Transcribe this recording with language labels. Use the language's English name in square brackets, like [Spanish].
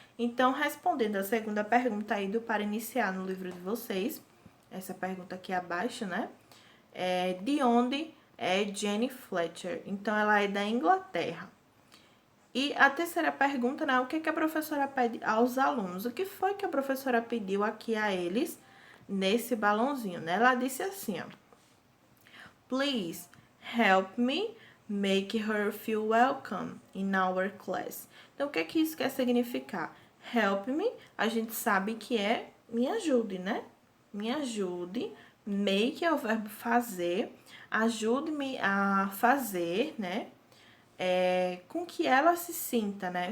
[Portuguese] Então, respondendo a segunda pergunta aí do para iniciar no livro de vocês, essa pergunta aqui abaixo, né? De onde é Jenny Fletcher? Então, ela é da Inglaterra. E a terceira pergunta, né? O que que a professora pede aos alunos? O que foi que a professora pediu aqui a eles nesse balãozinho, né? Ela disse assim, ó. [English] Please help me make her feel welcome in our class. [Portuguese] Então, o que é que isso quer significar? Help me, a gente sabe que é me ajude, né? Me ajude. Make é o verbo fazer. Ajude-me a fazer, né? Com que ela se sinta, né?